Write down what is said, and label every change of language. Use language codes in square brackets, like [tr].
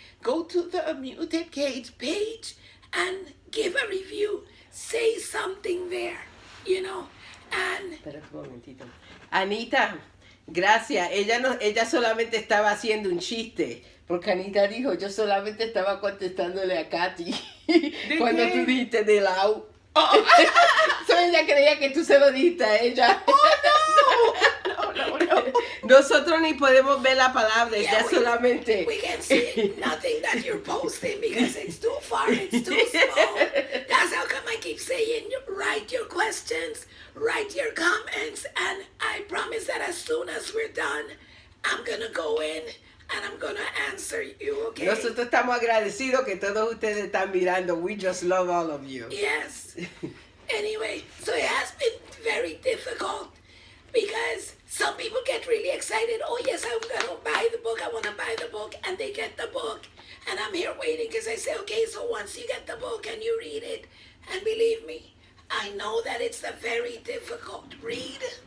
[en] Go to the Muted Cage page and give a review. Say something there, and [es] Espera un momentito. Anita, gracias. Ella solamente estaba haciendo un chiste. Porque Anita dijo, yo solamente estaba contestándole a Katy cuando qué? tú dijiste de Lau. oh, So ella creía que tú se lo dijiste a ella. no. Nosotros ni podemos ver la palabra, [en] Yeah, [es] ella solamente. [en] we can see nothing that you're posting because it's too far, it's too small. That's how come I keep saying, write your questions, write your comments, and I promise that as soon as we're done, I'm gonna go in and I'm gonna answer you, okay? [es] Nosotros estamos agradecidos que todos ustedes están mirando. [en] We just love all of you. Yes. Anyway, so it has been very difficult because some people get really excited. Oh, yes, I'm going to buy the book. I want to buy the book. And they get the book. And I'm here waiting because I say, okay, so once you get the book and you read it, and believe me, I know that it's a very difficult read.